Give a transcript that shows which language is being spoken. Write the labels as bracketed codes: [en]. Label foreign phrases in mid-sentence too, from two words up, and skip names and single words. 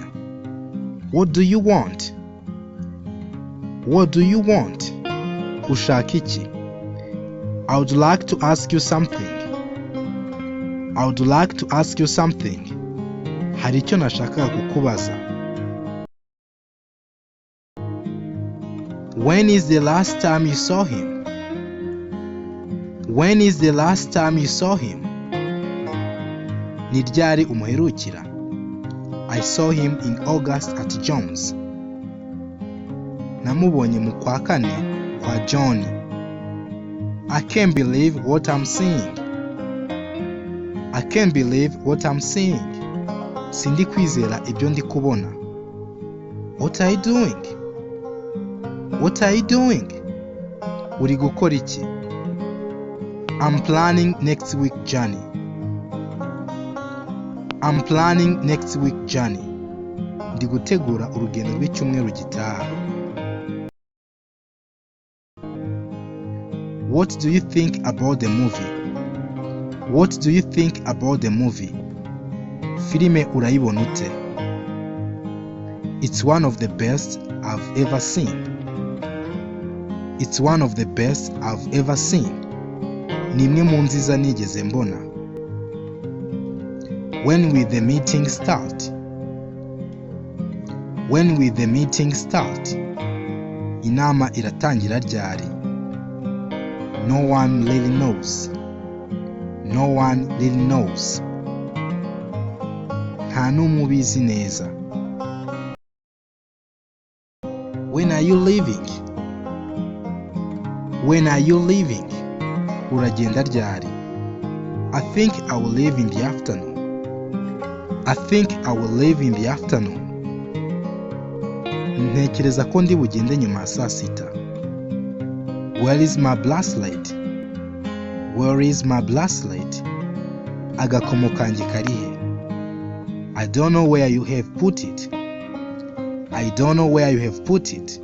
[en] What do you want? What do you want? [rw] Ushaka iki? [en] I would like to ask you something. I would like to ask you something. [rw] Hari icyo nashakaga kukubaza. [en] When is the last time you saw him? When is the last time you saw him? [rw] Ni ryari umuherukira? [en] I saw him in August at John's. [rw] Namubonye mu kwa kane kwa John. [en] I can't believe what I'm seeing. I can't believe what I'm seeing. [rw] Sindi kwizera ibyo ndi kubona. [en] What are you doing? What are you doing? [rw] Uri gukora iki? [en] I'm planning next week journey. I'm planning next week journey. [rw] Ndi gutegura urugendo rw'icyumweru gitaha. [en] What do you think about the movie? What do you think about the movie? [rw] Filime urayibona ute? [en] It's one of the best I've ever seen. It's one of the best I've ever seen. [rw] Ni imwe mu nziza nigeze mbona. [en] When will the meeting start? When will the meeting start? [rw] Inama iratangira ryari? [en] No one really knows. No one really knows. [rw] Nta n'umwe ubizi neza. [en] When are you leaving? When are you leaving? [rw] Uragenda ryari? [en] I think I will leave in the afternoon. I think I will leave in the afternoon. [rw] Ntekereza ko ndi bugende nyuma ya saa sita. [en] Where is my bracelet? Where is my bracelet? [rw] Agakomo kanjye karihe? [en] I don't know where you have put it. I don't know where you have put it.